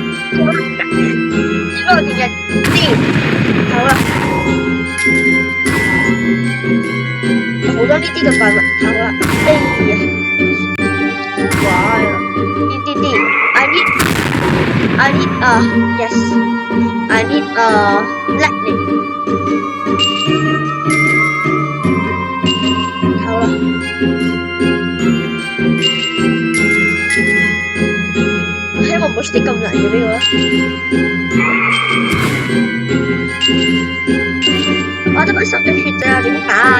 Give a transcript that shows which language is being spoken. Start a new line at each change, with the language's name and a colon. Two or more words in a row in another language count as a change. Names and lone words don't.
Cantonese: 呢個電日啲好啦，好多呢啲嘅怪物，好啦，哎呀，哇呢啲
English: I need lightning，
Cantonese: 好啦，希望唔好出啲咁難嘅俾我。我得把10滴血咋，點打啊？